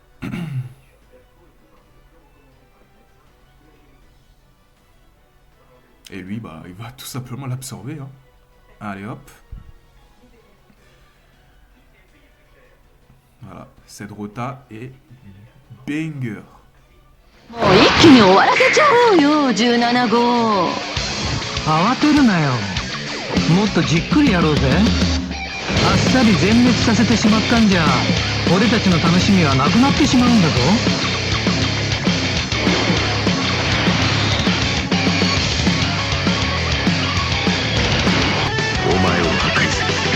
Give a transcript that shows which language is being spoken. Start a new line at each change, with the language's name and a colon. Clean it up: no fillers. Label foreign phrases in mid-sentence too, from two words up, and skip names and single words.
French: Et lui, bah, il va tout simplement l'absorber, hein. Allez, hop. Voilà, cette rota est banger.
Japanese: もう一気に終わらせちゃおうよ17号。慌てるなよ。もっとじっくりやろうぜ。あっさり全滅させてしまったんじゃ俺たちの楽しみはなくなってしまうんだぞ。お前を破壊する。